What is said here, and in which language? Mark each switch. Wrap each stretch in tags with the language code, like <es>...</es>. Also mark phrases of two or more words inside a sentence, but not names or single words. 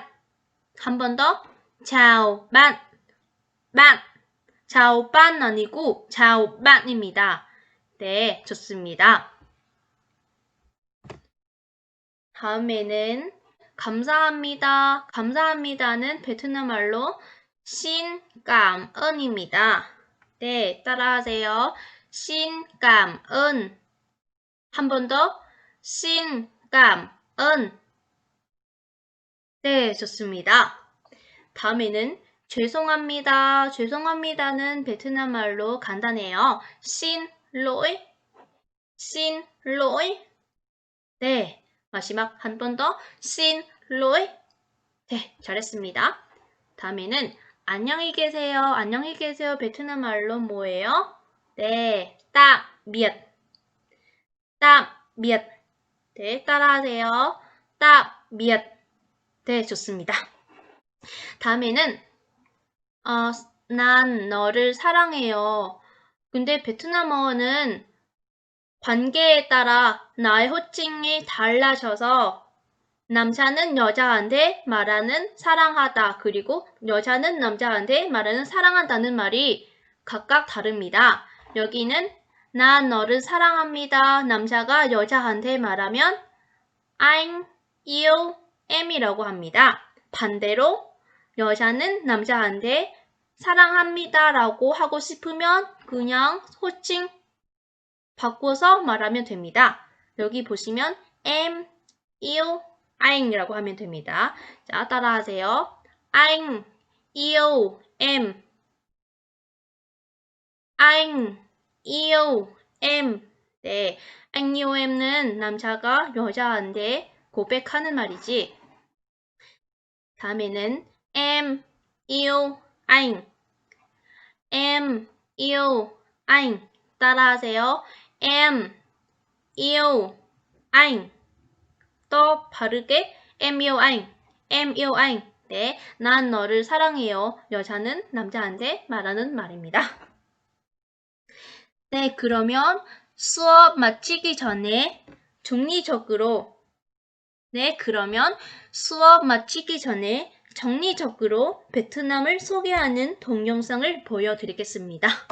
<ko>한 번 더.</ko> <vi>chào bạn. bạn. chào bạn</vi> <ko>아니고</ko> <vi>chào bạn입니다.</vi> <ko>네, 좋습니다. 다음에는 감사합니다. 감사합니다는 베트남 말로</ko> <vi>xin cảm ơn</vi> <ko>입니다. 네, 따라하세요.</ko> <vi>xin cảm ơn.</vi> <ko>한 번 더.</ko> <vi>xin cảm ơn.</vi> <ko>네, 좋습니다. 다음에는 죄송합니다. 죄송합니다는 베트남 말로 간단해요.</ko> <vi>xin lỗi. xin lỗi.</vi> <ko>네, 마지막 한 번 더.</ko> <vi>xin lỗi.</vi> <ko>네, 잘했습니다. 다음에는 안녕히 계세요. 안녕히 계세요. 베트남 말로 뭐예요? 네,</ko> <vi>tạm biệt. tạm biệt.</vi> <ko>네, 따라하세요.</ko> <vi>tạm biệt.</vi> <ko>네, 좋습니다. 다음에는 난 너를 사랑해요. 근데 베트남어는 관계에 따라 나의 호칭이 달라져서 남자는 여자한테 말하는 사랑하다 그리고 여자는 남자한테 말하는 사랑한다는 말이 각각 다릅니다. 여기는 난 너를 사랑합니다. 남자가 여자한테 말하면</ko> <vi>anh yêu em</vi> <ko>이라고 합니다. 반대로 여자는 남자한테 사랑합니다 라고 하고 싶으면 그냥 호칭 바꿔서 말하면 됩니다. 여기 보시면</ko> <vi>em yêu anh</vi> <ko>이라고 하면 됩니다. 자, 따라하세요.</ko> <vi>anh yêu em. anh yêu em.</vi> <ko>네,</ko> <vi>anh yêu em</vi> <ko>는 남자가 여자한테 고백하는 말이지. 다음에는</ko> <vi>em yêu anh. em yêu anh.</vi> <ko>따라하세요.</ko> <vi>em yêu anh.</vi> <ko>또 바르게</ko> <vi>em yêu anh. em yêu anh.</vi> <ko>네, 난 너를 사랑해요. 여자는 남자한테 말하는 말입니다. 네, 그러면 수업 마치기 전에 정리적으로 정리적으로 베트남을 소개하는 동영상을 보여드리겠습니다.</ko>